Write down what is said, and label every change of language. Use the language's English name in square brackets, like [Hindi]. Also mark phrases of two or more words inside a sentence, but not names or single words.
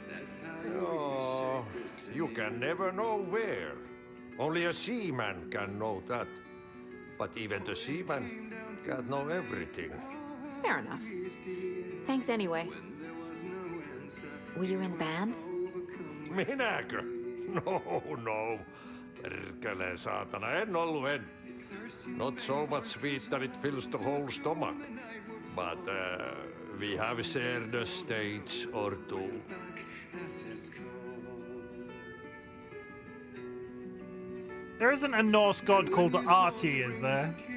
[English] Oh, you can never know where. Only a seaman can know that. But even the seaman can't know everything. Fair enough. Thanks anyway. Were you in the band? [Finnish] Minäkö? No. Perkele saatana, en ollut en. [English] Not so much sweet that it fills the whole stomach. But we have shared a stage or two. There isn't a Norse god called Artie, is there?